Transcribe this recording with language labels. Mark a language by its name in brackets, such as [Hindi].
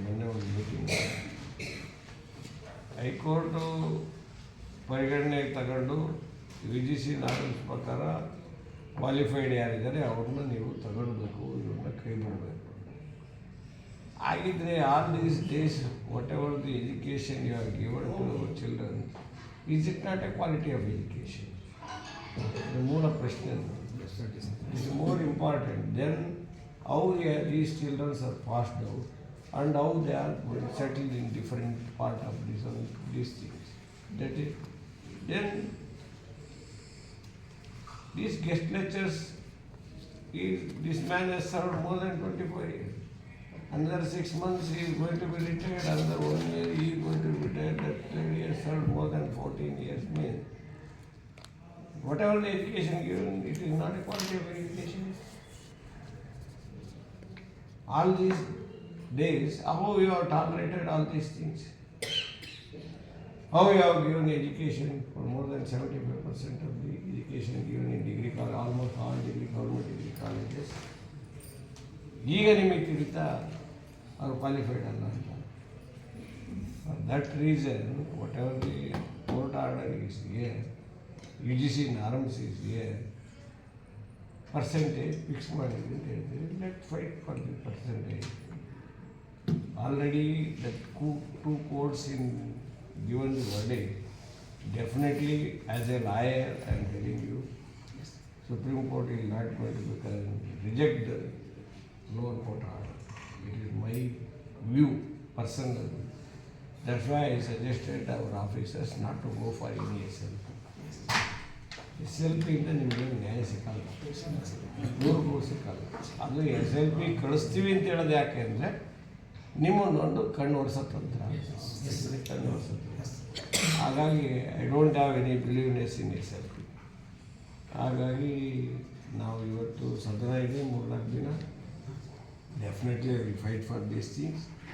[Kannada] ಮೊನ್ನೆ ಒಂದು meeting high court ಪರಿಗಣನೆಗೆ ತಗೊಂಡು UGC ನಾರ್ಮ್ಸ್ ಪ್ರಕಾರ ಕ್ವಾಲಿಫೈಡ್ ಯಾರಿದ್ದಾರೆ ಅವ್ರನ್ನ ನೀವು ತಗೊಳ್ಬೇಕು, ಇವ್ರನ್ನ ಕೈ ಬಿಡಬೇಕು. [English] ಆಗಿದ್ದರೆ all these days whatever the education you are given to our children, is it not a quality of education? [Kannada] ಮೂಲ ಪ್ರಶ್ನೆ [English] is more important. Then how these children are passed out and how they are settled in different part of these things. That is, then these guest lectures, this man has served more than 24 years. Another 6 months he is going to be retired. Another 1 year he is going to be retired. That lady has served more than 14 years. Means whatever the education given, it is not a quality of education. All these days, how you have tolerated all these things? How you have given education for more than 75% of the education given in degree college, almost all government degree colleges. [Kannada] ಈಗ ನಿಮಗೆ ತಿಳಿತಾ ಅವರು qualified ಅಲ್ಲ ಅಂತ. [English] for that reason whatever the court order is here, UGC norms is here, [Kannada] percentage fix ಮಾಡಿದೆ ಅಂತ ಹೇಳ್ತೀವಿ. [English] Let fight for the percentage. Already that 2 courts in given the verdict. Definitely, as a lawyer, I am telling you, Supreme Court is not going to reject the lower court order. It is my view, personal. That's why I suggested our officers not to go for any SLP. [Kannada] SLP ಇಂದ ನಿಮಗೆ ನ್ಯಾಯ ಸಿಕ್ಕಲ್ಲ, 100 ಸಿಕ್ಕಲ್ಲ. ಅದು SLP ಕಳಿಸ್ತೀವಿ ಅಂತ ಹೇಳೋದು ಯಾಕೆ ಅಂದರೆ ನಿಮ್ಮನ್ನೊಂದು ಕಣ್ಣು ಓಡಿಸೋ ತಂತ್ರ, ಕಣ್ಣು ಓಡಿಸೋ. [English] ಹಾಗಾಗಿ I don't have any believeness in SLP. [Kannada] ಹಾಗಾಗಿ ನಾವು ಇವತ್ತು ಸದನ ಇದೆ 3-4 ದಿನ, [English] Definitely will fight for these things.